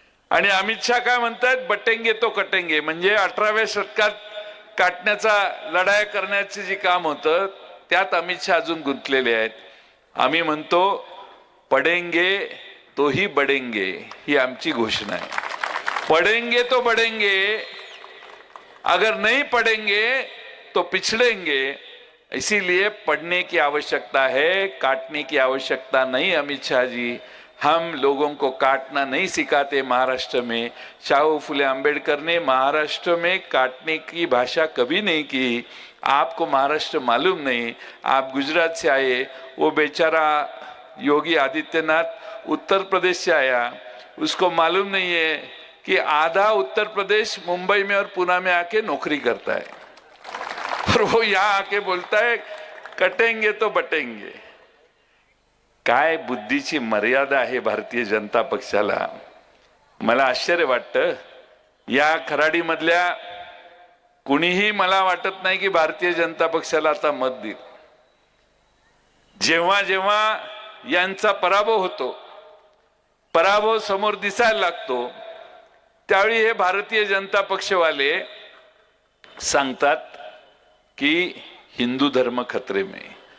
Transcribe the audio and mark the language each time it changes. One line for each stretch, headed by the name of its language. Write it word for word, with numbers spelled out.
Marathi: आणि अमित शाह काय म्हणतात,
Hindi: बटेंगे तो कटेंगे,
Marathi: म्हणजे अठराव्या शतकात काटण्याचा लढाया करण्याचे जे काम होतं त्यात अमित शाह अजून गुंतलेले आहेत. आम्ही म्हणतो
Hindi: पडेंगे तोही बडेंगे,
Marathi: ही आमची घोषणा आहे.
Hindi: पडेंगे तो बडेंगे, अगर नहीं पडेंगे तो पिछड़ेंगे. इसीलिए पढ़ने की आवश्यकता है, काटने की आवश्यकता नहीं. अमित शाह जी, हम लोगों को काटना नहीं सिखाते महाराष्ट्र में. शाहू फुले आंबेडकर ने महाराष्ट्र में काटने की भाषा कभी नहीं की. आपको महाराष्ट्र मालूम नहीं, आप गुजरात से आए. वो बेचारा योगी आदित्यनाथ उत्तर प्रदेश से आया, उसको मालूम नहीं है कि आधा उत्तर प्रदेश मुंबई में और पुणे में आके नौकरी करता है, और वो यहाँ आके बोलता है कटेंगे तो बटेंगे.
Marathi: काय बुद्धीची मर्यादा आहे भारतीय जनता पक्षाला. मला आश्चर्य वाटतं, या खराडीमधल्या कुणीही मला वाटत नाही की भारतीय जनता पक्षाला आता मत देईल. जेव्हा जेव्हा यांचा पराभव होतो, पराभव समोर दिसायला लागतो, त्यावेळी हे भारतीय जनता पक्षवाले सांगतात की
Hindi: हिंदू धर्म खतरे में.